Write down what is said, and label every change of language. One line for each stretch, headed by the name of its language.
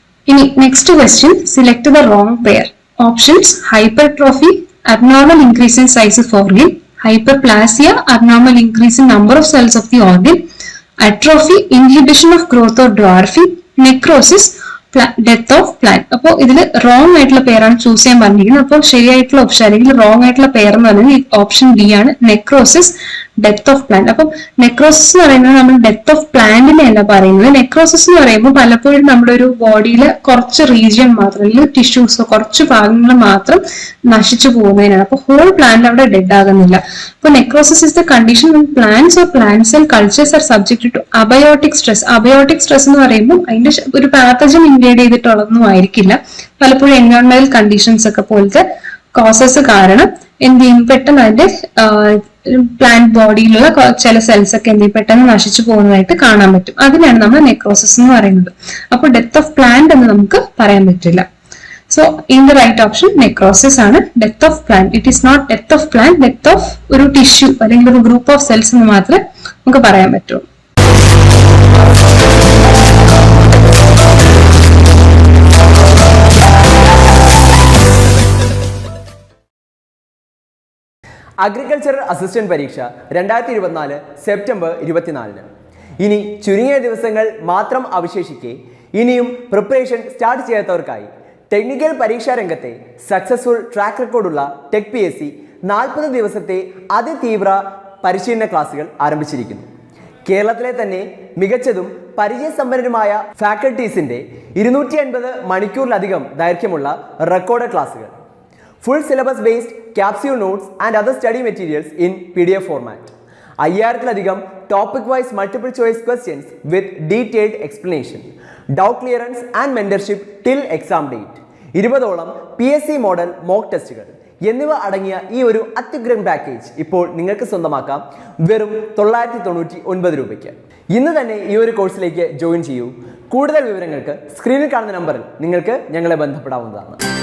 English: ഇനി next question, select the wrong pair. Options: hypertrophy, abnormal increase in size of organ; hyperplasia, abnormal increase in number of cells of the organ; atrophy, inhibition of growth or dwarfing; necrosis, death of plant.
Malayalam: അപ്പോൾ ഇതിൽ wrong ആയിട്ടുള്ള പേരാണ് choose ചെയ്യാൻ പറഞ്ഞിരിക്കുന്നത്. അപ്പോൾ ശരിയായിട്ടുള്ള option അല്ലെങ്കിൽ wrong ആയിട്ടുള്ള പേർ എന്ന് പറയുന്നത് ഓപ്ഷൻ ബി ആണ്, നെക്രോസിസ്, ഡെത്ത് ഓഫ് പ്ലാന്റ്. അപ്പം നെക്രോസിസ് എന്ന് പറയുന്നത് നമ്മൾ ഡെത്ത് ഓഫ് പ്ലാന്റിനെ അല്ല പറയുന്നത്. നെക്രോസിസ് എന്ന് പറയുമ്പോൾ പലപ്പോഴും നമ്മുടെ ഒരു ബോഡിയിലെ കുറച്ച് റീജിയൻ മാത്രം അല്ലെങ്കിൽ ടിഷ്യൂസോ കുറച്ച് ഭാഗങ്ങൾ മാത്രം നശിച്ചു പോകുന്നതിനാണ്. അപ്പൊ ഹോൾ പ്ലാന്റ് അവിടെ ഡെഡ് ആകുന്നില്ല. അപ്പൊ
English: Necrosis is the condition when plants or plant cell cultures are subjected to abiotic stress.
Malayalam: Abiotic stress എന്ന് പറയുമ്പോൾ അതിന്റെ ഒരു പാത്തജൻ ഇൻവേഡ് ചെയ്തിട്ടുള്ളതൊന്നും ആയിരിക്കില്ല. പലപ്പോഴും എൻവയോൺമെന്റൽ കണ്ടീഷൻസ് ഒക്കെ പോലത്തെ കോസസ് കാരണം എന്ത് ചെയ്യും, പെട്ടെന്ന് അതിന്റെ പ്ലാന്റ് ബോഡിയിലുള്ള ചില സെൽസ് ഒക്കെ എന്ത് ചെയ്യും, പെട്ടെന്ന് നശിച്ചു പോകുന്നതായിട്ട് കാണാൻ പറ്റും. അതിനാണ് നമ്മൾ നെക്രോസിസ് എന്ന് പറയുന്നത്. അപ്പോൾ ഡെത്ത് ഓഫ് പ്ലാന്റ് എന്ന് നമുക്ക് പറയാൻ പറ്റില്ല. So in the right option necrosis ആണ്, death of plant.
English: it is not death of plant,
Malayalam: death of ഒരു ടിഷ്യൂ അല്ലെങ്കിൽ ഒരു ഗ്രൂപ്പ് ഓഫ് സെൽസ് എന്ന് മാത്രമേ നമുക്ക് പറയാൻ പറ്റുള്ളൂ. അഗ്രികൾച്ചറൽ അസിസ്റ്റന്റ് പരീക്ഷ 2024 സെപ്റ്റംബർ 24. ഇനി ചുരുങ്ങിയ ദിവസങ്ങൾ മാത്രം അവശേഷിക്കെ ഇനിയും പ്രിപ്പറേഷൻ സ്റ്റാർട്ട് ചെയ്യാത്തവർക്കായി ടെക്നിക്കൽ പരീക്ഷാ രംഗത്തെ സക്സസ്ഫുൾ ട്രാക്ക് റെക്കോർഡുള്ള ടെക് PSC 40 ദിവസത്തെ അതിതീവ്ര പരിശീലന ക്ലാസുകൾ ആരംഭിച്ചിരിക്കുന്നു. കേരളത്തിലെ തന്നെ മികച്ചതും പരിചയസമ്പന്നരുമായ ഫാക്കൽറ്റീസിന്റെ 250 മണിക്കൂറിലധികം ദൈർഘ്യമുള്ള റെക്കോർഡ് ക്ലാസുകൾ,
English: full syllabus based capsule notes and other study materials in PDF format,
Malayalam: 5000-ലധികം
English: topic wise multiple choice questions with detailed explanation, doubt clearance and mentorship till exam date,
Malayalam: 20ഓളം PSC model mock ടെസ്റ്റുകൾ എന്നിവ അടങ്ങിയ ഈ ഒരു അത്യുഗ്രൻ package ഇപ്പോൾ നിങ്ങൾക്ക് സ്വന്തമാക്കാം വെറും 999 രൂപയ്ക്ക്. ഇന്ന് തന്നെ ഈ ഒരു കോഴ്സിലേക്ക് ജോയിൻ ചെയ്യൂ. കൂടുതൽ വിവരങ്ങൾക്ക് സ്ക്രീനിൽ കാണുന്ന നമ്പറിൽ നിങ്ങൾക്ക് ഞങ്ങളെ ബന്ധപ്പെടാവുന്നതാണ്.